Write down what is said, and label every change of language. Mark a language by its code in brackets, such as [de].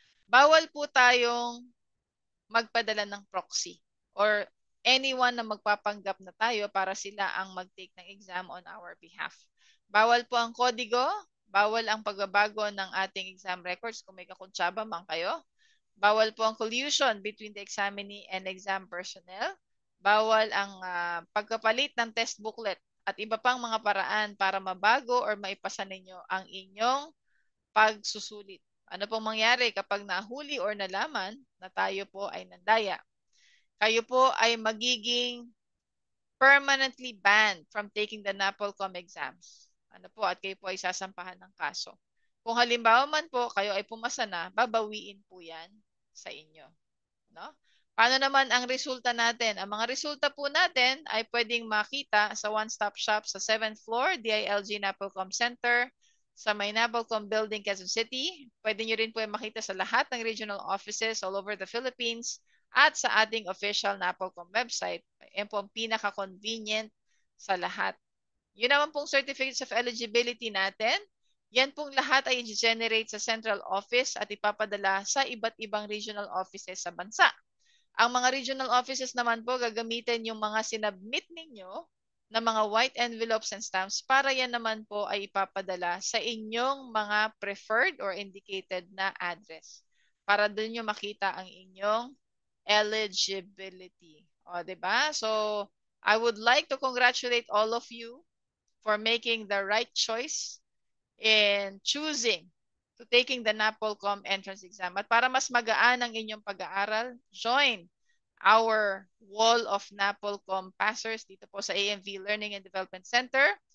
[tl] Bawal po tayong magpadala ng proxy or anyone na magpapanggap na tayo para sila ang mag-take ng exam [en] on our behalf. [tl] Bawal po ang kodigo, bawal ang pagbabago ng ating exam records kung may kakuntsaba man kayo. Bawal po ang [en] collusion between the examinee and exam personnel. [tl] Bawal ang pagkapalit ng test booklet at iba pang mga paraan para mabago or maipasa ninyo ang inyong pagsusulit. Ano pong mangyari kapag nahuli or nalaman na tayo po ay nandaya? Kayo po ay magiging [en] permanently banned from taking the NAPOLCOM exams. [tl] Ano po, at kayo po ay sasampahan ng kaso. Kung halimbawa man po kayo ay pumasa na, babawiin po yan sa inyo. No? Paano naman ang resulta natin? Ang mga resulta po natin ay pwedeng makita sa one-stop shop sa 7th floor, DILG NAPOLCOM Center, sa may NAPOLCOM Building, Quezon City. Pwede nyo rin po makita sa lahat ng regional offices [en] all over the Philippines [tl] at sa ating official NAPOLCOM website. Yan po ang pinaka-convenient sa lahat. Yun naman pong certificates of eligibility natin. Yan pong lahat ay i-generate sa central office at ipapadala sa iba't ibang regional offices sa bansa. Ang mga regional offices naman po gagamitin yung mga sinubmit ninyo na mga [en] white envelopes and stamps [tl] para yan naman po ay ipapadala sa inyong mga preferred or indicated na address para doon nyo makita ang inyong eligibility. O, diba? [en] So, I would like to congratulate all of you for making the right choice in choosing to taking the NAPOLCOM entrance exam. [tl] At para mas magaan ang inyong pag-aaral, [en] join our wall of NAPOLCOM passers [tl] dito po sa AMV Learning and Development Center.